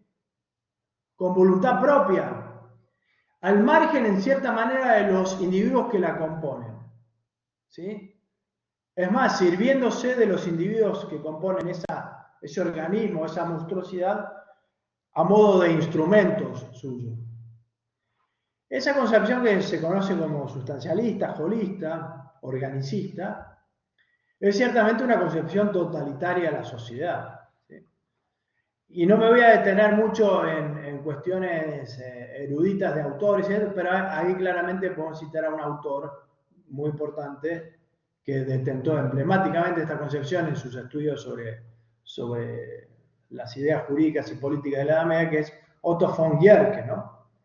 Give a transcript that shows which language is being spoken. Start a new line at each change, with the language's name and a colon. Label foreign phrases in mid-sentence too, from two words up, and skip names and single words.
Spanish: Con voluntad propia, al margen en cierta manera de los individuos que la componen, ¿sí? Es más, sirviéndose de los individuos que componen ese organismo, esa monstruosidad, a modo de instrumentos suyos. Esa concepción, que se conoce como sustancialista, holista, organicista, es ciertamente una concepción totalitaria de la sociedad, ¿sí? Y no me voy a detener mucho en cuestiones eruditas de autores, pero ahí claramente podemos citar a un autor muy importante que detentó emblemáticamente esta concepción en sus estudios sobre las ideas jurídicas y políticas de la Edad Media, que es Otto von Guercke, ¿no?